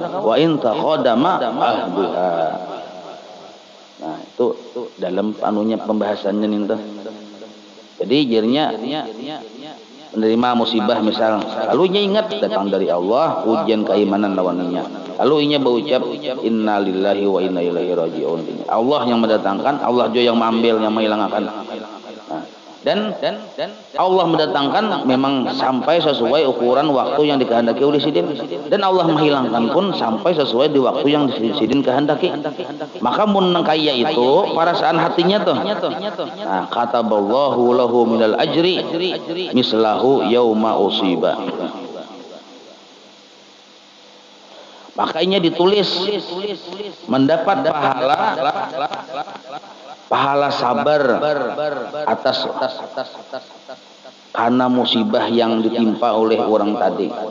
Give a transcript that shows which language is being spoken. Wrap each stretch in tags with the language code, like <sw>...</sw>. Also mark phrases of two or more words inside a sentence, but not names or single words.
<ar>وإن تقادم عهدها.</ar> <bjn>Nah, itu dalam anunya pembahasannya nih tuh. Jadi jadinya menerima musibah misal, lalu nya ingat datang dari Allah, ujian keimanan lawannya. Lalu inya berucap</bjn> <ar>إنا لله وإنا إليه راجعون.</ar> <bjn>Allah yang mendatangkan, Allah juga yang mengambil, yang menghilangkan. Dan Allah mendatangkan memang sampai sesuai ukuran waktu yang dikehendaki oleh sidin, dan Allah menghilangkan pun sampai sesuai di waktu yang sidin kehendaki. Maka mun kaya itu perasaan hatinya tuh.</bjn> <ar>Nah, كتب الله له من الأجر مثله يوم أصيب.</ar> <bjn>Makanya ditulis mendapat pahala sabar atas karena musibah yang ditimpa oleh orang tadi.</bjn>